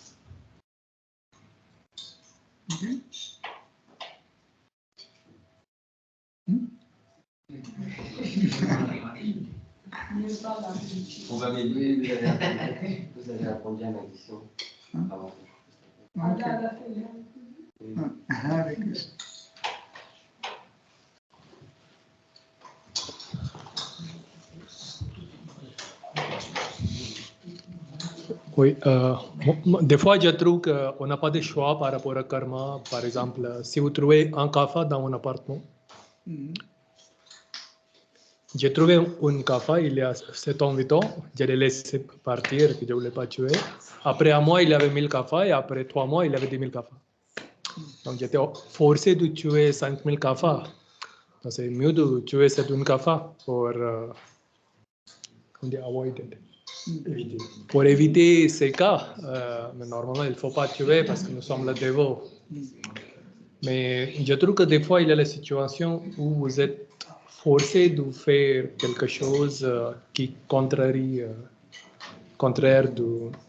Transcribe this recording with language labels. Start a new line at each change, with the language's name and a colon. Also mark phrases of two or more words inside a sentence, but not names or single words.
French: Okay? On va m'aider. Vous avez répondu à ma question. Avant.
Sanskrit: Okay. Hare Krishna.
French: Oui, des fois je trouve qu'on n'a pas de choix par rapport à karma. Par exemple, si vous trouvez un kafa dans mon appartement, j'ai trouvé un kafa il y a 7 ans, 8 ans, je l'ai laissé partir, que je ne voulais pas tuer. Après un mois, il avait 1000 kafas et après 3 mois, il avait 10 000 kafas. Donc j'étais forcé de tuer 5000 kafas. Donc c'est mieux de tuer cette une kafa pour
English: avoid it.
French: Pour éviter ces cas, mais normalement il ne faut pas tuer parce que nous sommes le dévot. Mais je trouve que des fois il y a la situation où vous êtes forcé de faire quelque chose qui contraire de...